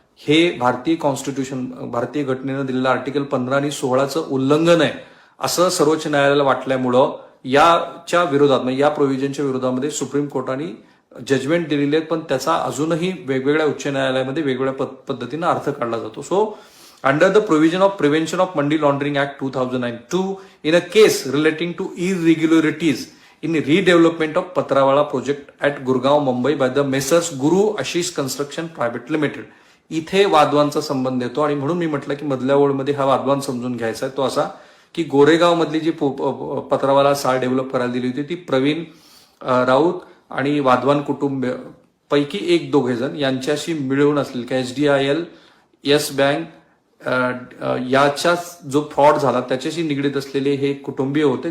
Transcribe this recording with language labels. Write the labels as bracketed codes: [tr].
[mr] हे भारतीय घटनेनं दिलेलं आर्टिकल 15 आणि 16चं उल्लंघन आहे असं सर्वोच्च न्यायालयाला वाटल्यामुळं याच्या विरोधात, म्हणजे या प्रोव्हिजनच्या विरोधामध्ये सुप्रीम कोर्टाने जजमेंट दिलेले आहेत, पण त्याचा अजूनही वेगवेगळ्या उच्च न्यायालयामध्ये वेगवेगळ्या पद्धतीनं अर्थ काढला जातो. [en] So under the provision of Prevention of Money Laundering Act 2002, in a case relating to irregularities in redevelopment of Patrawala project at Gurgaon, Mumbai by the Messrs. Guru Ashish Construction Private Limited. [mr] इथे वादवांचा संबंध येतो आणि म्हणून मी म्हटलं की मधल्या ओळमध्ये हा वादवान समजून घ्यायचा आहे. तो असा की गोरेगाव मधली जी पत्रावाला चाळ डेव्हलप करायला दिली होती ती प्रवीण राऊत आणि वाधवान कुटुंब पैकी 1-2 जण यांच्याशी मिळून असलेली HDIL, येस बँक याच्या जो फ्रॉड झाला त्याच्याशी निगडीत असलेले हे कुटुंबीय होते.